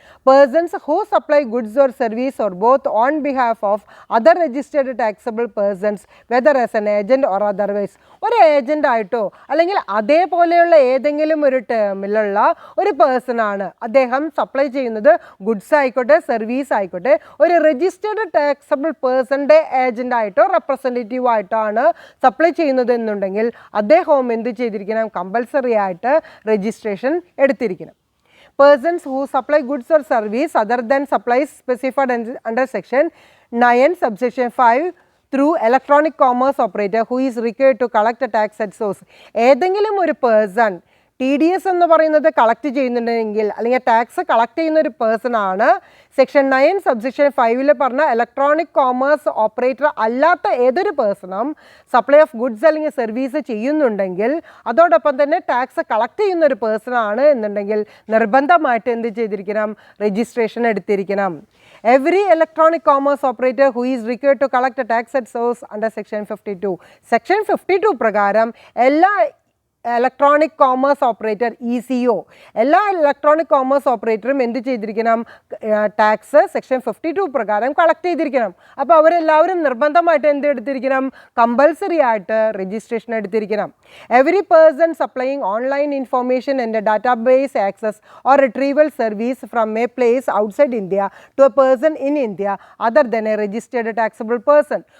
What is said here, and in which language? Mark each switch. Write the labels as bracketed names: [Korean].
[English] Persons who supply goods or service or both on behalf of other registered taxable persons whether as an agent or otherwise. [Malayalam] ഒരു agent ആയിട്ടോ അല്ലെങ്കിൽ അതേപോലെയുള്ള ഏതെങ്കിലും ഒരു ടേമിലുള്ള ഒരു person ആണ് അദ്ദേഹം സപ്ലൈ ചെയ്യുന്നത്, ഗുഡ്സ് ആയിക്കോട്ടെ സർവീസ് ആയിക്കോട്ടെ, ഒരു രജിസ്റ്റേർഡ് ടാക്സബിൾ പേഴ്സൻ്റെ ഏജൻ്റ് ആയിട്ടോ റെപ്രസെൻറ്റേറ്റീവ് ആയിട്ടാണ് സപ്ലൈ ചെയ്യുന്നത് എന്നുണ്ടെങ്കിൽ അദ്ദേഹവും എന്ത് ചെയ്തിരിക്കണം? കമ്പൽസറി ആയിട്ട് registration എടുത്തിരിക്കണം. [English] Persons who supply goods or service other than supplies specified under section 9 subsection 5 through electronic commerce operator who is required to collect a tax at source. [Malayalam] ഏതെങ്കിലും ഒരു പേഴ്സൺ TDS എന്ന് പറയുന്നത് കളക്ട് ചെയ്യുന്നുണ്ടെങ്കിൽ അല്ലെങ്കിൽ tax collect ചെയ്യുന്ന ഒരു person ആണ് section 9 subsection 5 പറഞ്ഞ ഇലക്ട്രോണിക് കോമേഴ്സ് ഓപ്പറേറ്റർ അല്ലാത്ത ഏതൊരു പേഴ്സണും സപ്ലൈ ഓഫ് ഗുഡ്സ് അല്ലെങ്കിൽ സർവീസ് ചെയ്യുന്നുണ്ടെങ്കിൽ അതോടൊപ്പം തന്നെ ടാക്സ് കളക്ട് ചെയ്യുന്ന ഒരു പേഴ്സൺ ആണ് എന്നുണ്ടെങ്കിൽ നിർബന്ധമായിട്ട് എന്ത് ചെയ്തിരിക്കണം? Registration എടുത്തിരിക്കണം. [English] Every electronic commerce operator who is required to collect a tax at source under section 52. [Malayalam] Section 52 പ്രകാരം എല്ലാ ഇലക്ട്രോണിക് കോമേഴ്സ് ഓപ്പറേറ്റർ ECO എല്ലാ ഇലക്ട്രോണിക് കോമേഴ്സ് ഓപ്പറേറ്ററും എന്ത് ചെയ്തിരിക്കണം? ടാക്സ് സെക്ഷൻ 52 പ്രകാരം കളക്ട് ചെയ്തിരിക്കണം. അപ്പോൾ അവരെല്ലാവരും നിർബന്ധമായിട്ട് എന്ത് എടുത്തിരിക്കണം? കമ്പൽസറി ആയിട്ട് registration എടുത്തിരിക്കണം. [English] Every person supplying online information and database access or retrieval service from a place outside India to a person in India other than a registered taxable person.